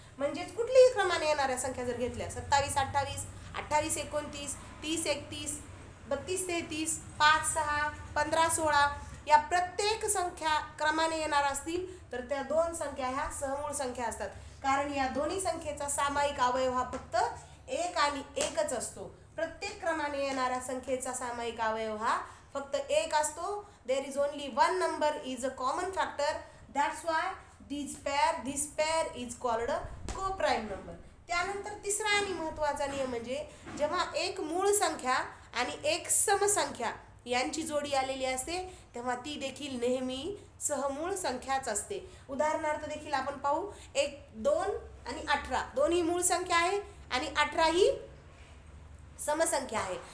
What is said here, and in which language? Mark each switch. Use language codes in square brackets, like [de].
[mr] म्हणजेच कुठलीही क्रमाने येणाऱ्या संख्या जर घेतल्या 27, 28, 28, 29, 30, 31, 32, 33, 5, 6, 15, 16 या प्रत्येक संख्या क्रमाने येणार असतील तर त्या दोन संख्या ह्या सहमूळ संख्या असतात. कारण या दोन्ही संख्येचा सामायिक अवयव हा फक्त 1 आणि 1च असतो. प्रत्येक क्रमाने येणाऱ्या संख्येचा सामायिक अवयव हा फक्त 1 असतो. [en] There is only one number is a common factor. That's why this pair is called a co-prime number. [mr] त्यानंतर तिसरा आणि महत्त्वाचा नियम म्हणजे जेव्हा एक मूळ संख्या आणि एक समसंख्या यांची जोडी आलेली असते तेव्हा ती देखील नेहमी सहमूळ संख्याच असते. उदाहरणार्थ देखील आपण पाहू 1, 2 आणि 18 दोन्ही मूळ संख्या आहे आणि 18 ही समसंख्या आहे.